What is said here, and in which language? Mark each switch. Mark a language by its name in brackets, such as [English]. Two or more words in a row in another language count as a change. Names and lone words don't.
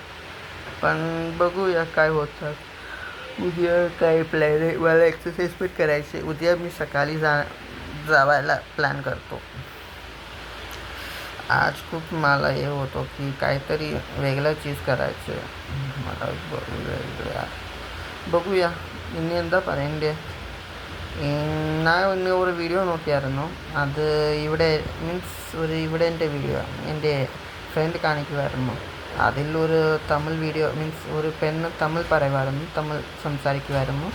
[Marathi] पण बघूया काय होतं. उद्या काय प्लॅन आहे, मला एक्सरसाइज पण करायची. उद्या मी सकाळी जावायला प्लॅन करतो. आज खूप मला हे होतो की काहीतरी वेगळं चीज करायचं मला. [Malayalam] ബഗുയാ ഇനി എന്താ പറയണ്ടേ. ഞാൻ ഒരു വീഡിയോ നോക്കിയായിരുന്നു. അത് ഇവിടെ ഇവിടെ എൻ്റെ വീഡിയോ എൻ്റെ ഫ്രണ്ട് കാണിക്കുമായിരുന്നു. അതിലൊരു തമിഴ് വീഡിയോ ഒരു പെണ്ണ് തമിഴ് പറയുമായിരുന്നു, തമിഴ് സംസാരിക്കുമായിരുന്നു.